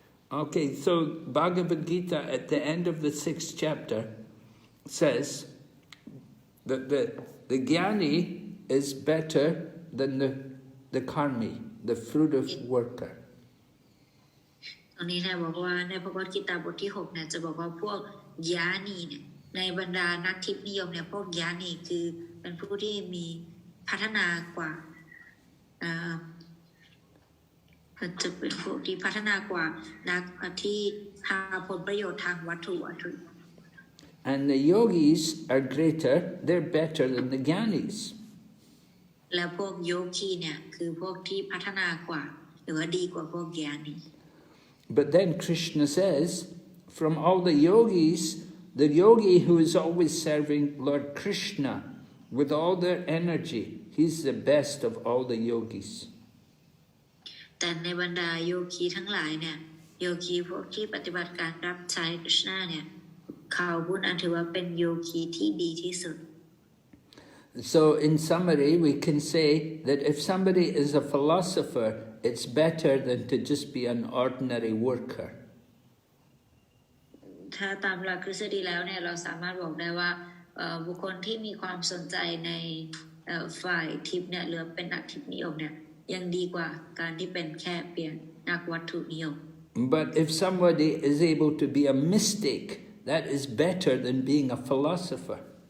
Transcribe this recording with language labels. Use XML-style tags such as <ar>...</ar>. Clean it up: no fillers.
<en>Okay, so Bhagavad Gita at the end of the 6th chapter says that the jnani is better than the karmi, the fruitive worker.</en> <th>ตรงนี้นายบอกว่าในพระกวดกีตาบทที่6เนี่ยจะบอกว่าพวกญาณีเนี่ยในบรรดานักทิพย์นิยมเนี่ยพวกญาณีคือเป็นผู้ที่มีพัฒนากว่าจะเป็นพวกที่พัฒนากว่านักที่หาผลประโยชน์ทางวัตถุ</th> <en>And the yogis are greater, they're better than the jnanis.</en> <th>และพวกโยคีเนี่ยคือพวกที่พัฒนากว่าหรือว่าดีกว่าพวกญาณี</th> <en>But then Krishna says, from all the yogis, the yogi who is always serving Lord Krishna with all their energy, he's the best of all the yogis.</en> <th>แต่ในบรรดาโยคีทั้งหลายเนี่ยโยคีพวกที่ปฏิบัติการรับใช้คริชนาเนี่ย เขาผู้นั้นถือว่าเป็นโยคีที่ดีที่สุด</th> <en>So in summary, we can say that if somebody is a philosopher, it's better than to just be an ordinary worker.</en> <th>ถ้าตามหลักทฤษฎีแล้วเนี่ยเราสามารถบอกได้ว่าบุคคลที่มีความสนใจในฝ่ายทิพย์เนี่ยหรือเป็นนักทิพย์นิยมเนี่ยยังดีกว่าการที่เป็นแค่เพียงนักวัตถุนิยม</th> <en>But if somebody is able to be a mystic, that is better than being a philosopher.</en>